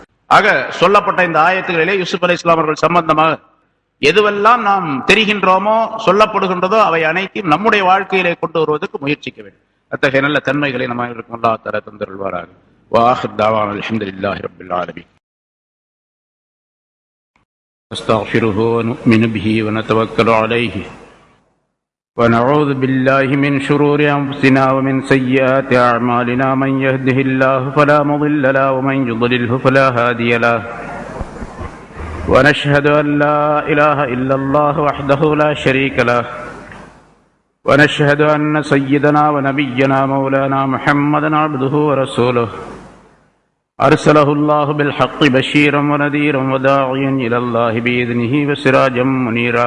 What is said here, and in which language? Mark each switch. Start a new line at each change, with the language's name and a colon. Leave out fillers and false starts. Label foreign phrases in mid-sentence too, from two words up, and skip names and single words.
Tamil: ஆக சொல்லப்பட்ட இந்த ஆயத்துகளிலே யூசுப் அலைஹிஸ்ஸலாம் அவர்கள் சம்பந்தமாக எதுவெல்லாம் நாம் தெரிகின்றோமோ, சொல்லப்படுகின்றதோ, அவை அனைத்தையும் நம்முடைய வாழ்க்கையிலே கொண்டு வருவதற்கு முயற்சிக்க வேண்டும். அத்தகைய நல்ல தன்மைகளை நம்ம அல்லாஹ் தஆலா தந்தருள்வாராக.
Arabic: وآخر دعوانا الحمد لله رب العالمين. أستغفره ونؤمن به ونتوكل عليه ونعوذ بالله من شرور أنفسنا ومن سيئات أعمالنا من يهده الله فلا مضل له ومن يضلله فلا هادي له ونشهد أن لا إله إلا الله وحده لا شريك له ونشهد أن سيدنا ونبينا مولانا محمدا عبده ورسوله أرسله الله بالحق بشيرا ونذيرا وداعيا إلى الله بإذنه وسراجا منيرا.